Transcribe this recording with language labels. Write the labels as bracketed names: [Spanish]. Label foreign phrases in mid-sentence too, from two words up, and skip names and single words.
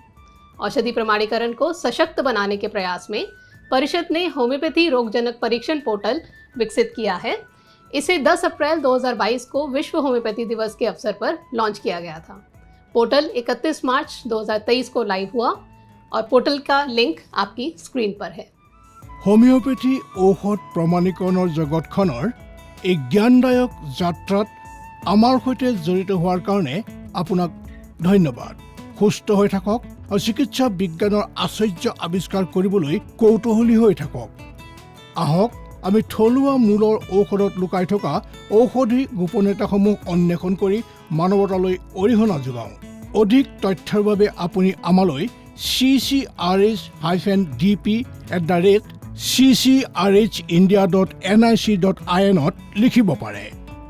[Hindi] औषधि प्रमाणीकरण को सशक्त बनाने के प्रयास में परिषद ने होम्योपैथी रोगजनक परीक्षण पोर्टल विकसित किया है। इसे 10 अप्रैल 2022 को विश्व होम्योपैथी दिवस के अवसर पर लॉन्च किया गया था। पोर्टल 31 मार्च 2023 को लाइव हुआ और पोर्टल का लिंक आपकी स्क्रीन पर है। [Assamese] হোমিওপেথি ঔষধ প্ৰমাণীকৰণৰ জগতখনৰ এই জ্ঞানদায়ক যাত্ৰাত আমাৰ সৈতে জড়িত হোৱাৰ কাৰণে আপোনাক ধন্যবাদ। সুস্থ হৈ থাকক আৰু চিকিৎসা বিজ্ঞানৰ আশ্চৰ্য আৱিষ্কাৰ কৰিবলৈ কৌতূহলী হৈ থাকক। আহক আমি থলুৱা মূলৰ ঔষধত লুকাই থকা ঔষধি গোপনীয়তাসমূহ অন্বেষণ কৰি মানৱতালৈ অৰিহণা যোগাওঁ। অধিক তথ্যৰ বাবে আপুনি আমালৈ ccrh-dp@ccrhindia.nic.in লিখিব পাৰে।